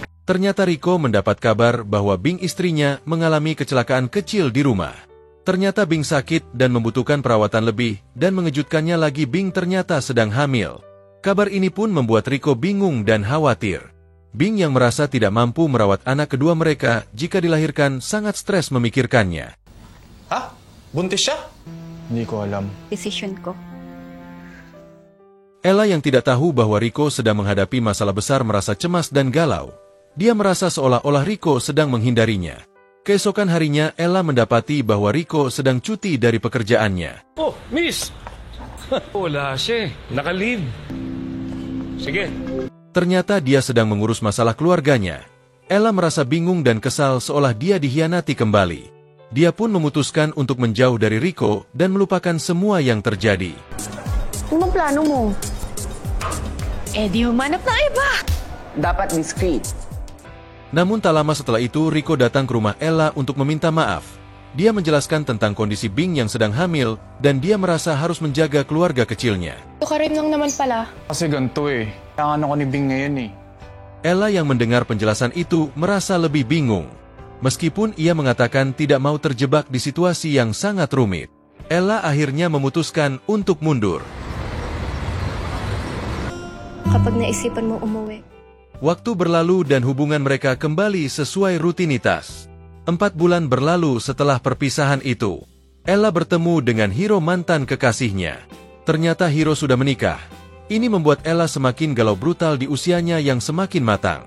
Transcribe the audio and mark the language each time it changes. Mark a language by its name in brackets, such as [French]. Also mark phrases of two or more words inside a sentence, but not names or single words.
[Indonesian] Ternyata Rico mendapat kabar bahwa Bing istrinya mengalami kecelakaan kecil di rumah. Ternyata Bing sakit dan membutuhkan perawatan lebih, dan mengejutkannya lagi Bing ternyata sedang hamil. Kabar ini pun membuat Rico bingung dan khawatir. Bing yang merasa tidak mampu merawat anak kedua mereka jika dilahirkan sangat stres memikirkannya. [Filipino] Ha? Buntis siya? Hindi ko alam. Decision ko. [Indonesian] Ella yang tidak tahu bahwa Rico sedang menghadapi masalah besar merasa cemas dan galau. Dia merasa seolah-olah Rico sedang menghindarinya. Keesokan harinya, Ella mendapati bahwa Rico sedang cuti dari pekerjaannya. [Filipino] Oh, miss! Wala siya. Naka-leave. Sige. [Indonesian] Ternyata dia sedang mengurus masalah keluarganya. Ella merasa bingung dan kesal seolah dia dikhianati kembali. Dia pun memutuskan untuk menjauh dari Rico dan melupakan semua yang terjadi. [Filipino] Ano plano mo? Di humanap na iba. Dapat discreet. [Indonesian] Namun tak lama setelah itu, Rico datang ke rumah Ella untuk meminta maaf. Dia menjelaskan tentang kondisi Bing yang sedang hamil dan dia merasa harus menjaga keluarga kecilnya. [Filipino] Karim lang naman pala. Kasi ganito eh. Kailangan ako ni Bing ngayon eh. [Indonesian] Ella yang mendengar penjelasan itu merasa lebih bingung. Meskipun ia mengatakan tidak mau terjebak di situasi yang sangat rumit. Ella akhirnya memutuskan untuk mundur. [Filipino] Kapag naisipan mo umuwi. [Indonesian] Waktu berlalu dan hubungan mereka kembali sesuai rutinitas. 4 bulan berlalu setelah perpisahan itu. Ella bertemu dengan Hiro mantan kekasihnya. Ternyata Hiro sudah menikah. Ini membuat Ella semakin galau brutal di usianya yang semakin matang.